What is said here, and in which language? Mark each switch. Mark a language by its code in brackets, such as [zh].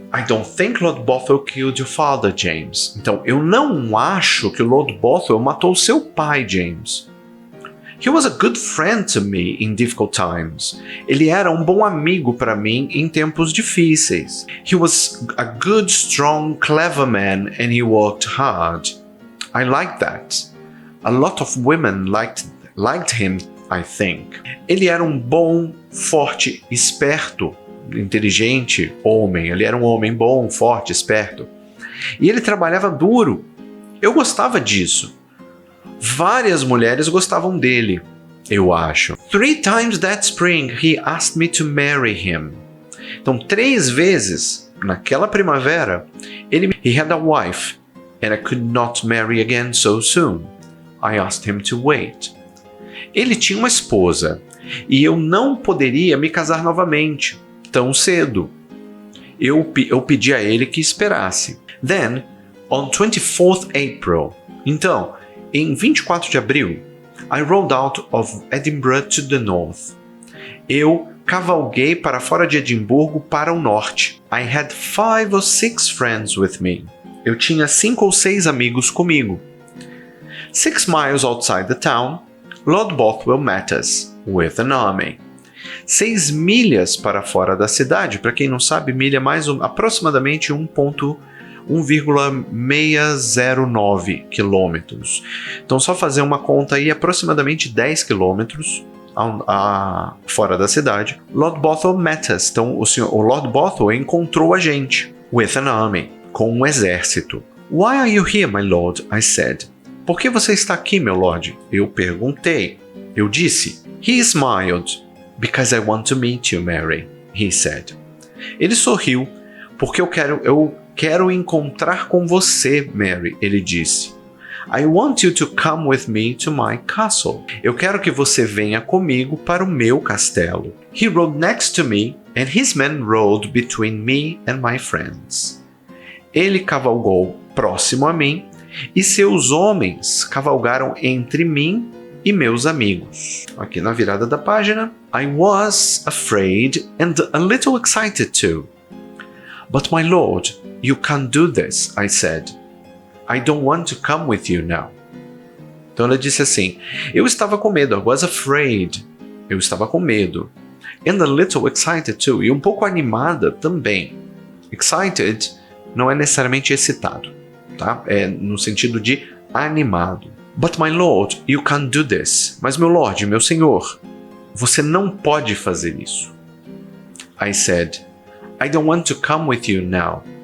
[en] I don't think Lord Bothwell killed your father, James. [pt] Então, eu não acho que o Lord Bothwell matou seu pai, James. [en] He was a good friend to me in difficult times. [pt] Ele era um bom amigo para mim em tempos difíceis. [en] He was a good, strong, clever man and he worked hard. I like that. A lot of women liked him, I think. [pt] Ele era um bom, forte, esperto, inteligente homem. Ele era um homem bom, forte, esperto. E ele trabalhava duro. Eu gostava disso. Várias mulheres gostavam dele, eu acho. [en] 3 times that spring he asked me to marry him. [pt] Então, 3 vezes naquela primavera, [en] he had a wife and I could not marry again so soon. I asked him to wait. [pt] Ele tinha uma esposa e eu não poderia me casar novamente tão cedo. Eu pedi a ele que esperasse. [en] Then, on 24th April, [pt] então, em 24 de abril, [en] I rode out of Edinburgh to the north. [pt] Eu cavalguei para fora de Edimburgo para o norte. [en] I had 5 or 6 friends with me. [pt] Eu tinha 5 ou 6 amigos comigo. [en] 6 miles outside the town, Lord Bothwell met us with an army. [pt] 6 milhas para fora da cidade, para quem não sabe, milha é mais aproximadamente 1,609 quilômetros. Então, só fazer uma conta aí, aproximadamente 10 quilômetros fora da cidade. [en] Lord Bothwell met us. [pt] Então, o Lord Bothwell encontrou a gente. [en] With an army. [pt] Com um exército. [en] Why are you here, my lord? I said. [pt] Por que você está aqui, meu lord? Eu perguntei. Eu disse. [en] He smiled. Because I want to meet you, Mary, he said. [pt] Ele sorriu. Porque eu quero encontrar com você, Mary, ele disse. [en] I want you to come with me to my castle. [pt] Eu quero que você venha comigo para o meu castelo. [en] He rode next to me, and his men rode between me and my friends. [pt] Ele cavalgou próximo a mim, e seus homens cavalgaram entre mim e meus amigos. Aqui na virada da página. [en] I was afraid and a little excited too. But my lord, you can't do this, I said. I don't want to come with you now. [pt] Então ela disse assim, eu estava com medo, [en] I was afraid. [pt] Eu estava com medo. [en] And a little excited too. [pt] E um pouco animada também. Excited não é necessariamente excitado, tá? É no sentido de animado. [en] But my lord, you can't do this. [pt] Mas meu lord, meu senhor, você não pode fazer isso. [en] I said, I don't want to come with you now.